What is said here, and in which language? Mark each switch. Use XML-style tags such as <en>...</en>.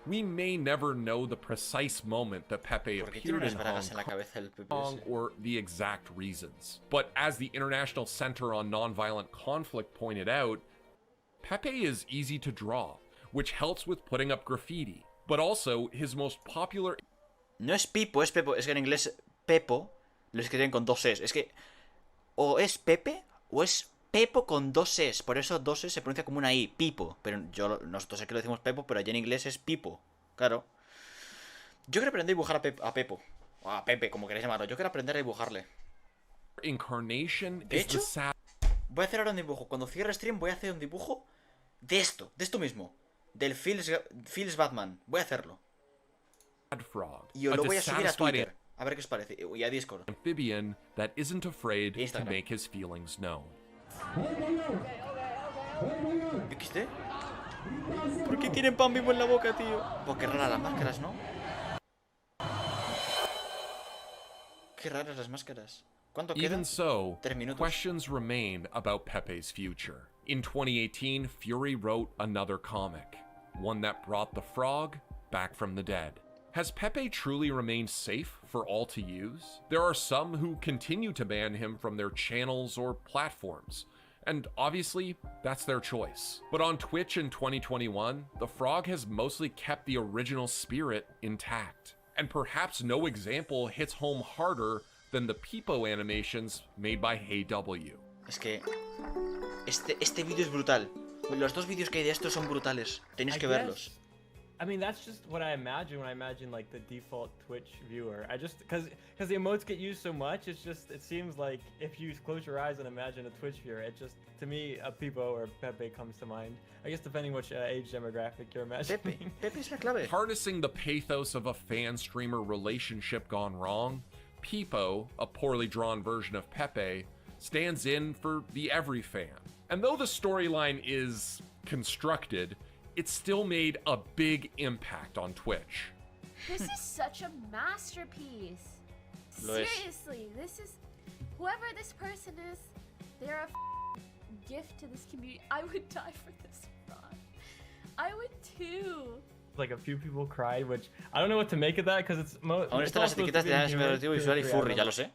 <en>We may never know the precise moment that Pepe appeared in Hong Kong or the exact reasons. But as the International Center on Nonviolent Conflict pointed out, Pepe is easy to draw, which helps with putting up graffiti. But also, his most popular...</en> <es>No es Peepo, es Pepo. Es que en inglés Pepo lo escriben con dos es. Es que o es Pepe o es Pepo con dos es. Por eso dos es se pronuncia como una I, Peepo. Pero nosotros aquí lo decimos Pepo, pero allí en inglés es Peepo. Claro. Yo quiero aprender a dibujar a Pepo. O a Pepe, como queréis llamarlo. Yo quiero aprender a dibujarle. De hecho, voy a hacer ahora un dibujo. Cuando cierre stream voy a hacer un dibujo de esto mismo. Del Feels Batman. Voy a hacerlo. Y os lo voy a subir a Twitter. A ver qué os parece. Y a Discord.</es> <en>Amphibian that isn't afraid to make his feelings known. ¿XD?</en> <es>¿Por qué tienen pan vivo en la boca, tío? Pues qué raras las máscaras, ¿no? Qué raras las máscaras. ¿Cuánto queda?</es> <en>Even so,</en> <es>3 minutos.</es> <en>questions remain about Pepe's future. In 2018, Fury wrote another comic, one that brought the frog back from the dead. Has Pepe truly remained safe for all to use? There are some who continue to ban him from their channels or platforms, and obviously, that's their choice. But on Twitch in 2021, the frog has mostly kept the original spirit intact. And perhaps no example hits home harder than the Peepo animations made by HeyW.</en> <es>Es que este vídeo es brutal. Los dos vídeos que hay de estos son brutales. Tenéis que verlos.</es> <en>I mean, that's just what I imagine when I imagine like the default Twitch viewer. I just because the emotes get used so much, it seems like if you close your eyes and imagine a Twitch viewer, it just, to me, a Peepo or Pepe comes to mind. I guess depending which age demographic you're imagining.</en> <es>Pepe es la clave.</es> <en>Harnessing the pathos of a fan-streamer relationship gone wrong, Peepo, a poorly drawn version of Pepe, stands in for the every fan. And though the storyline is constructed, it still made a big impact on Twitch. This is such a masterpiece. Seriously, this is... Whoever this person is, they're a gift to this community. I would die for this frog. I would too. Like a few people cried, which I don't know what to make of that because it's</en> <es>Aún están las etiquetas de análisis narrativo visual y furry, ya lo sé.</es>